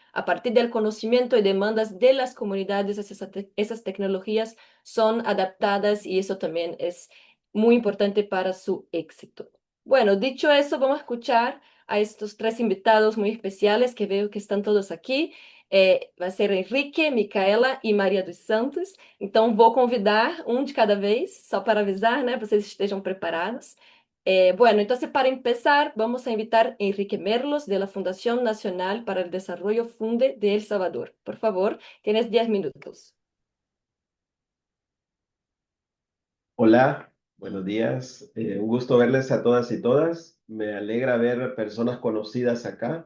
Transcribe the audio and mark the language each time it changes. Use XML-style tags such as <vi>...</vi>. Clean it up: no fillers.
<es>A partir del conocimiento y demandas de las comunidades, esas tecnologías son adaptadas y eso también es muy importante para su éxito. Bueno, dicho eso, vamos a escuchar a estos 3 invitados muy especiales que veo que están todos aqui.</es> <pt>Vai ser Henrique, Micaela e Maria dos Santos. Então, vou convidar um de cada vez, só para avisar, né? Vocês estejam preparados.</pt> <es>Bueno, entonces para empezar, vamos a invitar a Enrique Merlos de la Fundación Nacional para el Desarrollo Funde de El Salvador. Por favor, tienes 10 minutos. Hola, buenos días. Un gusto verles a todas y todas. Me alegra ver personas conocidas acá.</es>